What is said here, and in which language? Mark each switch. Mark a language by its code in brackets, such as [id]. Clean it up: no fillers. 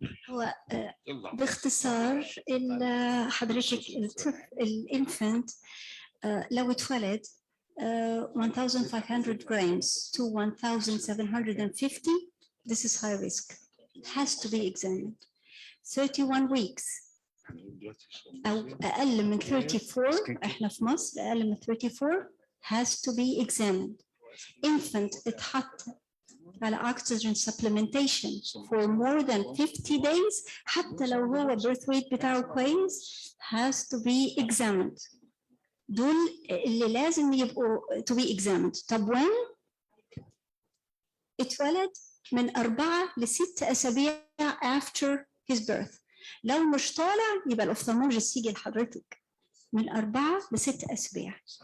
[ar] هو باختصار حضرتك الانفنت لو اتولد [en] 1500 grams to 1750, this is high risk, has to be examined. [ar] 31 weeks أو أقل من 34، إحنا في مصر أقل من 34 [en] has to be examined. Infant [ar] اتحط على [en] oxygen supplementation for more than 50 days [ar] حتى لو هو [en] birth weight [ar] بتاعه كويس [en] has to be examined. [ar] دول اللي لازم يبقوا [en] to be examined. [ar] طب when اتولد من 4 ل6 أسابيع [en] after his birth. [ar] لو مش طالع يبقى الأوفثالمولوجيست يجي لحضرتك من 4 ل6 أسابيع.